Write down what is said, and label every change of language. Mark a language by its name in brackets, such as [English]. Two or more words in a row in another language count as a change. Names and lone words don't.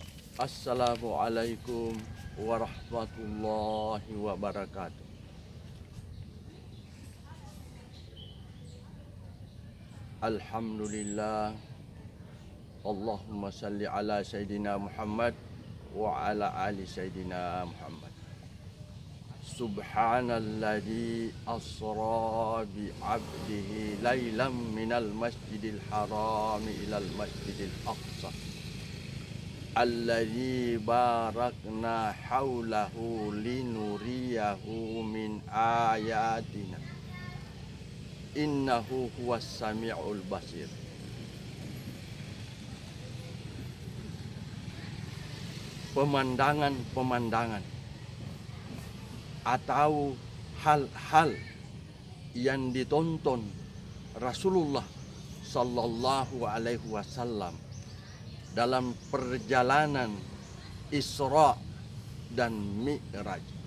[Arabic] السلام عليكم ورحمة الله وبركاته. الحمد لله. اللهم صل على سيدنا محمد وعلى آل سيدنا محمد. سبحان الذي أسرى بعبده ليلا من المسجد الحرام إلى المسجد الأقصى الذي باركنا حوله لنريه من آياتنا إنه هو السميع البصير. [Indonesian] Pemandangan-pemandangan atau hal-hal yang ditonton [Arabic] رسول الله صلى الله عليه وسلم [Indonesian] dalam perjalanan Isra dan Mi'raj.